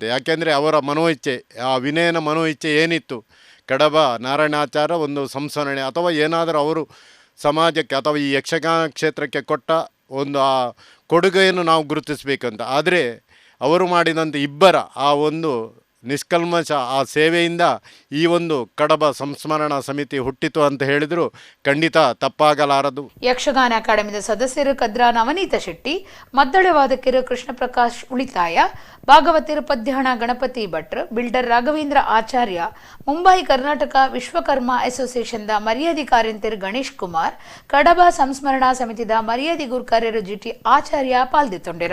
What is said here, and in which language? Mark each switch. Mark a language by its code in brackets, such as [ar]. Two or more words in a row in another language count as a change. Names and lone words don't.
[kn] ಯಾಕೆಂದರೆ ಅವರ ಮನೋಇಚ್ಛೆ, ಆ ವಿನಯನ ಮನೋಇಚ್ಛೆ ಏನಿತ್ತು, ಕಡಬ ನಾರಾಯಣಾಚಾರ್ಯ ಒಂದು ಸಂಸ್ಮರಣೆ ಅಥವಾ ಏನಾದರೂ ಅವರು ಸಮಾಜಕ್ಕೆ ಅಥವಾ ಈ ಯಕ್ಷಗಾನ ಕ್ಷೇತ್ರಕ್ಕೆ ಕೊಟ್ಟ ಒಂದು ಆ ಕೊಡುಗೆಯನ್ನು ನಾವು ಗುರುತಿಸಬೇಕಂತ. ಆದರೆ ಅವರು ಮಾಡಿದಂಥ ಇಬ್ಬರ ಆ ಒಂದು ನಿಷ್ಕಲ್ಮಶ ಆ ಸೇವೆಯಿಂದ ಈ ಒಂದು ಕಡಬ ಸಂಸ್ಮರಣಾ ಸಮಿತಿ ಹುಟ್ಟಿತು ಅಂತ ಹೇಳಿದ್ರು ಖಂಡಿತ ತಪ್ಪಾಗಲಾರದು. [tcy] ಯಕ್ಷಗಾನ ಅಕಾಡೆಮಿದ ಸದಸ್ಯರು ಕದ್ರಾ ನವನೀತ ಶೆಟ್ಟಿ, ಮದ್ದಳೆ ವಾದಕರು ಕೃಷ್ಣ ಪ್ರಕಾಶ್ ಉಳಿತಾಯ, ಭಾಗವತರು ಪದ್ಯಹಣ ಗಣಪತಿ ಭಟ್ರು, ಬಿಲ್ಡರ್ ರಾಘವೇಂದ್ರ ಆಚಾರ್ಯ, ಮುಂಬೈ ಕರ್ನಾಟಕ ವಿಶ್ವಕರ್ಮ ಅಸೋಸಿಯೇಷನ್ದ ಮರ್ಯಾದಿ ಕಾರ್ಯಂತರು ಗಣೇಶ್ ಕುಮಾರ್, ಕಡಬ ಸಂಸ್ಮರಣಾ ಸಮಿತಿದ ಮರ್ಯಾದಿ ಗುರುಕಾರ್ಯರು GT ಆಚಾರ್ಯ ಪಾಲ್ದಿತ್ತೊಂಡಿರ.